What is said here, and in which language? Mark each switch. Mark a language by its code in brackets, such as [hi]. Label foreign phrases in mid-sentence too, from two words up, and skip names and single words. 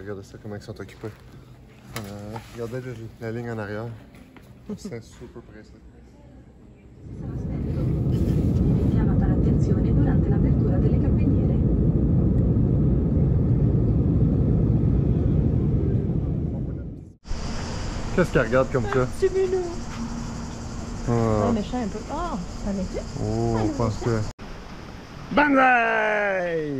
[fr] Regardez ça, comment ils sont occupés. Regardez la ligne en arrière. C'est super pressé. [it] Chiamata l'attenzione durante l'apertura delle cappelliere. [fr] Qu'est-ce qu'elle regarde comme ça? C'est minou! Ah. Méchant un peu. Oh, ça m'était. Oh, je pense que... Banzai!